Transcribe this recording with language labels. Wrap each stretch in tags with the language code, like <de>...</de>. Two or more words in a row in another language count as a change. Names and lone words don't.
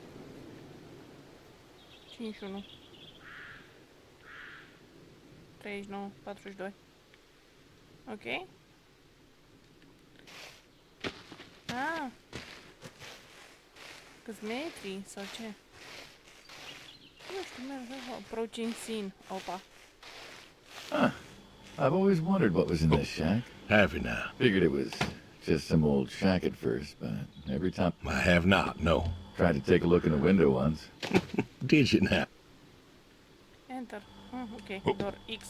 <ro>51. 39, 42. Ok. Ah. Câți metri sau ce? Nu știu, merg.</ro> <en>Approaching scene. Opa. I've always wondered what was in this shack. Have you now? Figured it was just some old shack at first, but every time I have not, no. tried to take a look in the window once. Did you now? Enter. Ok. Door X.</en>